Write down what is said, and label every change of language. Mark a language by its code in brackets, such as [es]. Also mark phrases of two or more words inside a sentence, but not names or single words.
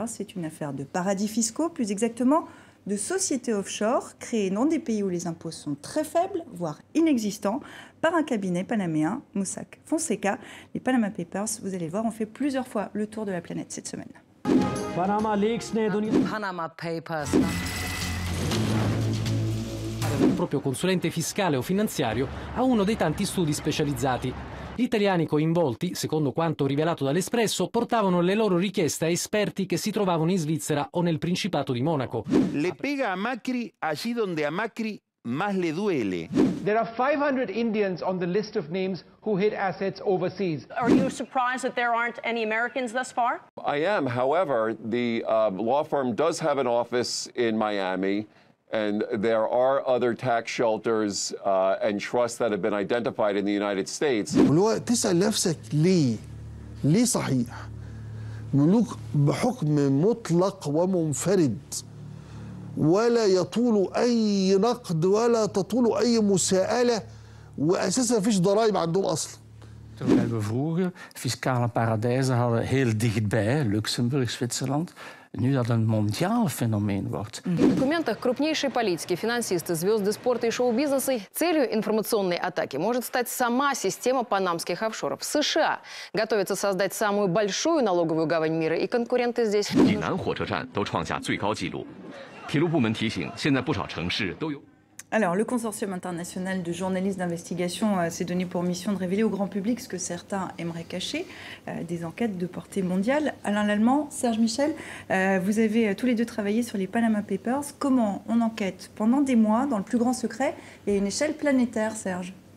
[fr] C'est une affaire de paradis fiscaux, plus exactement de sociétés offshore créées dans des pays où les impôts sont très faibles, voire inexistants, par un cabinet panaméen, Mossack Fonseca. Les Panama Papers, vous allez voir, ont fait plusieurs fois le tour de la planète cette semaine. Panama Leaks Panama Papers. [it] Un proprio consulente fiscale o finanziario a uno dei tanti studi specializzati. Gli italiani coinvolti, secondo quanto rivelato dall'Espresso, portavano le loro richieste a esperti che si trovavano in Svizzera o nel Principato di Monaco. [es] Le pega a Macri allí donde a Macri más le duele. [en] There are 500 Indians on the list of names who hid assets overseas. Are you surprised that there aren't any Americans thus far? I am. However, the law firm does have an office in Miami. And there are other tax shelters and trusts that have been identified in the United States. [ar] والوقت تسأل نفسك ليه صحيح؟ ملوك بحكم مطلق ومنفرد ولا يطول أي نقد ولا تطول أي مساءلة وأساسا فيش ضرائب عندهم أصلا. [nl] Terwijl we vroeger fiscale paradijzen hadden heel dichtbij, Luxemburg, Zwitserland. Nu dat een mondiaal fenomeen wordt. [ru] В документах крупнейшие политики, финансисты, звезды спорта и шоу-бизнеса. Целью информационной атаки может стать сама система панамских офшоров. США готовится создать самую большую налоговую гавань мира, и конкуренты здесь... [zh] 济南火车站都创下最高纪录。铁路部门提醒，现在不少城市都有。 [fr] Alors, le Consortium international de journalistes d'investigation s'est donné pour mission de révéler au grand public ce que certains aimeraient cacher, des enquêtes de portée mondiale. Alain Lallemand, Serge Michel, vous avez tous les deux travaillé sur les Panama Papers. Comment on enquête pendant des mois, dans le plus grand secret, et à une échelle planétaire, Serge?